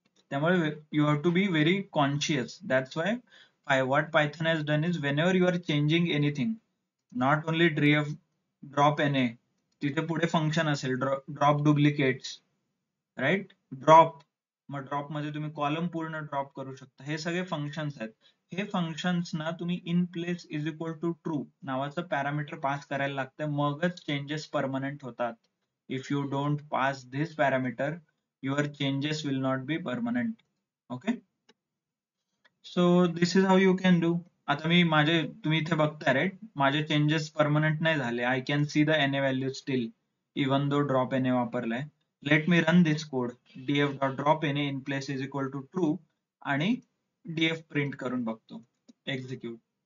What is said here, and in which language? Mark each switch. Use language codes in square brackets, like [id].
[mr] त्यामुळे [en] You have to be very conscious. That's why what Python has done is whenever you are changing anything, not only drop na, [mr] तिथे पुढे function असेल drop duplicates, right, drop, मग drop मध्ये तुम्ही column पूर्ण drop करू शकता. हे सगळे फंक्शन्स आहेत. हे फंक्शन्स ना तुम्ही in place is equal to true नावाचं पॅरामीटर पास करायला लागतं, मगच चेंजेस परमनंट होतात. [en] If you don't pass this parameter, your changes will not be permanent. Okay, so this is how you can do. [mr] आता मी माझे, तुम्ही इथे बघताय, राईट, माझे चेंजेस परमनंट नाही झाले. [en] I can see the N value still even though drop N वापरलाय. Let me run this code, df dot drop N in place is equal to true, [mr] आणि df प्रिंट करून बघतो, [en] Execute.